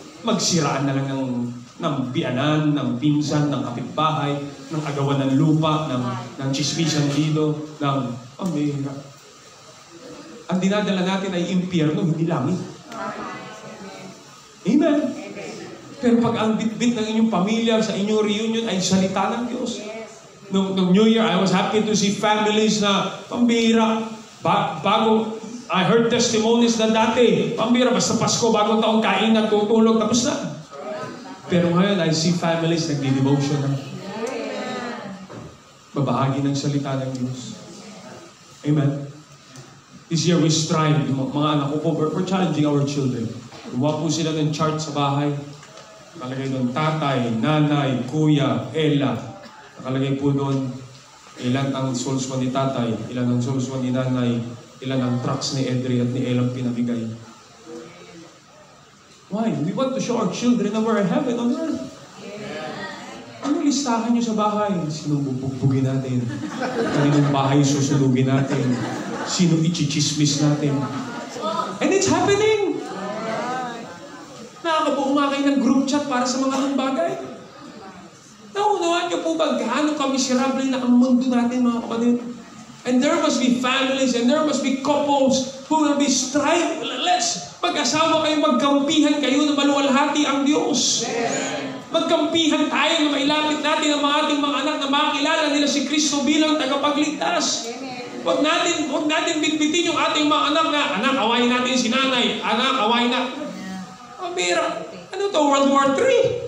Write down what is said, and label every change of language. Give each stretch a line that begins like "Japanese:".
Filipino: Magsiraan na lang ng bianan, ng pinsan, ng kapitbahay, ng agawan ng lupa, ng chismisan dito, ng amira. Ang dinadala natin ay impyerno, hindi langit. Amen. Pero pag ang bitbit ng inyong pamilya sa inyong reunion ay salita ng Diyos.
English: Nung New Year, I was happy to see families
Filipino: na pambira.
English: Bago I heard testimonies
Filipino: na dati, pambira, basta Pasko, bagong taong kain at tutulog, tapos na. Pero ngayon,
English: I see families
Filipino: nagdi-devotion na. Babahagi ng salita ng Diyos. Amen.
English: This year we strive,
Filipino: mga anak ko,
English: we're challenging our children.
Filipino: Gumawa po sila ng chart sa bahay. Nakalagay doon, tatay, nanay, kuya, Ella. Nakalagay po doon, ilan ang souls mo ni tatay, ilan ang souls mo ni nanay, ilan ang trucks ni Edri at ni Ella pinabigay.
English: Why? We want to show our children that we're in heaven on earth.
Filipino: Ano listahan nyo sa bahay? Sino bubugbugin natin? Kaninong bahay susunugin natin? Sino ichichismis natin?
English: And it's happening!
Filipino: Nakakabuo kayo ng group chat para sa mga anong bagay. Naunawaan nyo po ba gaano kamiserable na ang mundo natin, mga kapatid?
English: And there must be families and there must be couples who will be striving.
Filipino: Let's mag-asawa kayo, magkampihan kayo na maluwalhati ang Diyos. Magkampihan tayo na mailapit natin ang ating mga anak na makilala nila si Kristo bilang tagapagligtas. Huwag natin bitbitin yung ating mga anak na, anak, awayin natin si nanay. Anak, awayin na. Pambira. Ano to? World War III?